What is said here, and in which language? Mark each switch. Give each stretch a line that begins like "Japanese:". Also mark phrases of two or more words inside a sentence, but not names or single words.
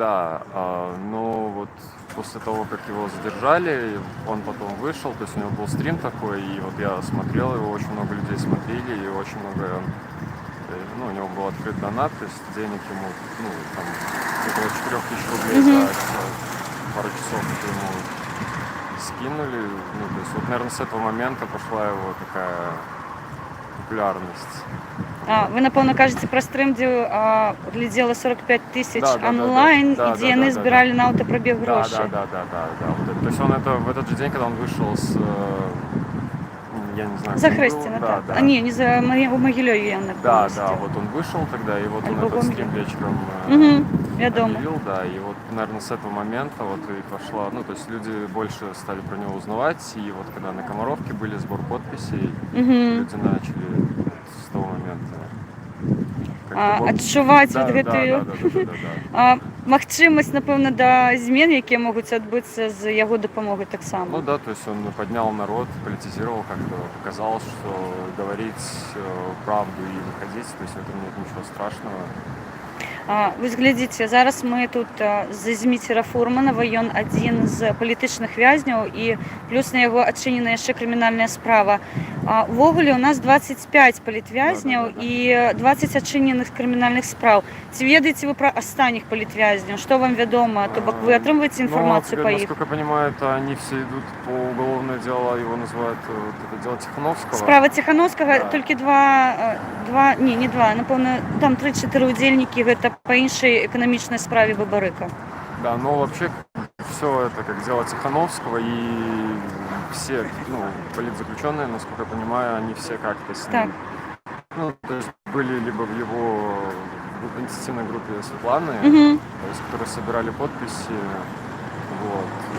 Russian: Да, но после того, как его задержали, он потом вышел, то есть у него был стрим такой, и я смотрел его, очень много людей смотрели, и очень много, у него был открыт донат, то есть денег ему, около 4000 рублей за пару часов ему скинули, то есть наверное, с этого момента пошла его такая популярность.
Ukrainian: Ви, напевно, кажете про стрим, де гляділо 45 тисяч онлайн,
Russian: да,
Ukrainian: і де вони збирали на автопробіг гроші.
Russian: Да. То есть он в этот же день, когда он вышел с, я не знаю, Захристина, да,
Ukrainian: так. Ні, не за Могилеві, я не
Russian: Да, он вышел тогда, и он этот стрим вечером объявил, да, и наверное, с этого момента и пошла, то есть люди больше стали про него узнавать, и когда на Комаровке были сбор подписей, люди начали с того момента
Belarusian: адчуваць
Russian: Да, вот да,
Belarusian: гэтую
Russian: да, да, да, да, да.
Belarusian: магчымасць, напэўна, да змен, якія могуць адбыцца з яго дапамогай
Russian: Ну
Belarusian: таксама.
Russian: да, то есть он поднял народ, политизировал как-то, показал, что говорить правду и выходить, то есть в этом нет ничего страшного.
Belarusian: Вось глядзіце, зараз мы тут з Зміцера Фурманова, ён адзін з палітычных вязняў і плюс на яго адчынена яшчэ крымінальная справа. Увогуле у нас 25 палітвязняў
Russian: Да.
Belarusian: і 20 адчыненых крымінальных спраў. Ці ведаеце вы пра астатніх палітвязняў? Што вам вядома? То бок вы атрымліваеце
Russian: информацию по их? Насколько я понимаю, это они все идут по уголовное дело, его называют вот это дело Тихановского.
Belarusian: Справа Тихановскага,
Russian: Да.
Belarusian: толькі не два, напэўна, там 3-4 удзельнікі, гэта па іншай эканамічнай справе Бабарыка.
Russian: Да, но вообще все это как дело Тихановского, и все, политзаключенные, насколько я понимаю, они все как-то с ним, то есть были либо в его инициативной группе Светланы, то есть, которые собирали подписи, вот.